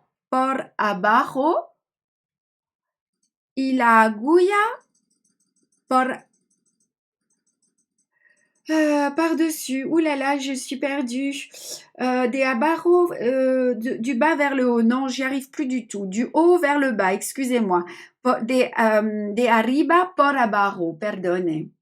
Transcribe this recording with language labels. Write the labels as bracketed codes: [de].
[es] por abajo y la agulla [fr] par-dessus. Ouh là là, je suis perdue. [es] De abajo, [fr] du bas vers le haut. Non, j'y arrive plus du tout. Du haut vers le bas, excusez-moi. [es] De arriba por abajo, perdone.